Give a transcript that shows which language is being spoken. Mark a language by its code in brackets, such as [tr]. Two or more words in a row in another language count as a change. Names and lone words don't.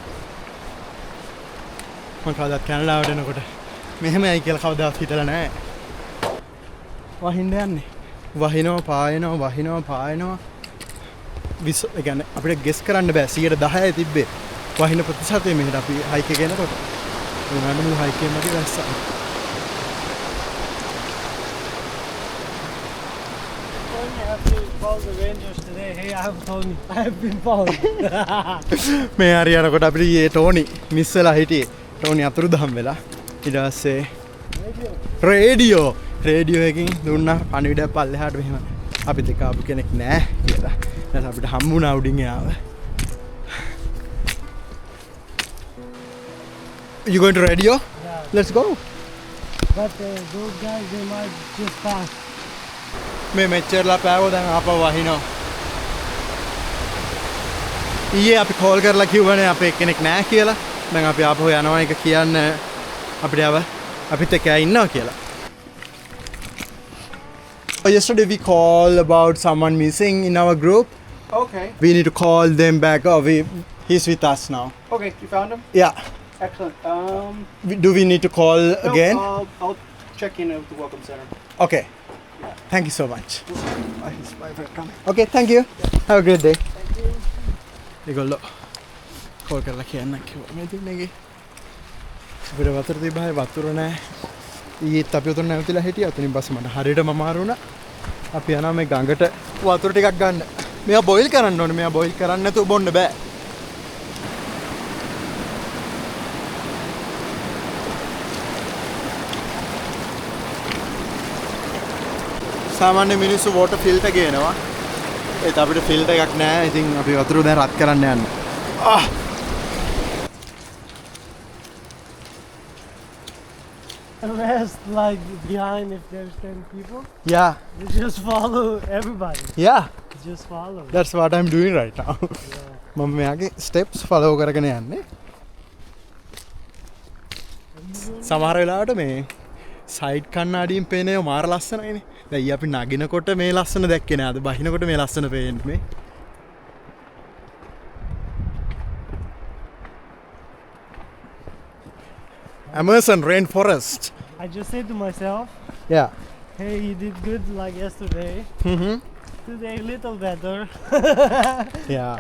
[si] මම කවදාවත් කැනඩාවට එනකොට මෙහෙමයි කියලා කවදාවත් හිතලා නැහැ. වහින්න යන්නේ. වහිනවා පායනවා. ඒ කියන්නේ අපිට ගෙස් කරන්න බෑ 10% තිබ්බේ. වහින ප්‍රතිශතය මෙහෙට අපි හයික් එක යනකොට. උනාට මු හයික් එකෙන් මගේ දැස්සා. [en] Call the rangers today. Hey, I have Tony. I have been found. [si] මේ හරි යනකොට අපිට ඊයේ ටෝනි මිස් වෙලා හිටියේ. ටෝනි අතුරුදහන් වෙලා. ඊට පස්සේ රේඩියෝ එකකින් දුන්නා පණිවිඩයක් පල්ලෙහාට මෙහෙම අපිත් එක්ක ආපු කෙනෙක් නෑ කියලා. ඊට අපිට හම්බුණා උඩින් එයාව. [en] You going to radio? Yeah. Let's go. But those guys, they might just pass. [si] මේ මෙච්චරලා පෑවෝ දැන් ආපහු වහිනවා. ඊයේ අපි කෝල් කරලා කිව්වනේ අපේ කෙනෙක් නෑ කියලා. දැන් අපි ආපහු යනවා එක කියන්න අපිට අපිත් එක්ක ඉන්නවා කියලා. [en] Yesterday we called about someone missing in our group. Okay. We need to call them back. He's with us now. Okay, you found him? Yeah. Excellent. Do we need to call again? No, I'll check in at the Welcome Center. Okay. Thank you so much. Okay, thank you. Have a great day. Thank you. [si] ඒගොල්ලෝ කෝල් කරලා කියන්න කිව්වා මේ දිනේගේ අපිට වතුර තිබ්බයි වතුර නැහැ. ඊයේත් අපි උතන නැවතිලා හිටියා. උතනින් බස් මට හරියටම අමාරු වුණා. අපි යනවා මේ ගඟට වතුර ටිකක් ගන්න. මේවා බොයිල් කරන්න ඕනේ. මේවා බොයිල් කරන්න නැතුව බොන්න බෑ. සාමාන්‍ය මිනිස්සු [en] water filter [si] ගේනවා. ඒත් අපිට ෆිල්ටර් එකක් නැහැ. ඉතින් අපි වතුර දැන් රත් කරන්න යන්න. [en] Rest like behind if there's 10 people. Yeah. You just follow everybody. Yeah. Just follow. That's what I'm doing right now. [si] මම මෙයාගේ [en] steps follow [si] කරගෙන යන්නේ. සමහර වෙලාවට මේ සයිඩ් කන්නඩියෙන් පේනේ මාර ලස්සනයිනේ. දැන් ඊ අපි නගිනකොට මේ ලස්සන දැක්කේ නෑ. අද බහිනකොට මේ ලස්සන පේන්නේ මේ. [en] Amazon rainforest. I just say to myself, Yeah. hey, you did good like yesterday. Mhm. Today little better. Yeah.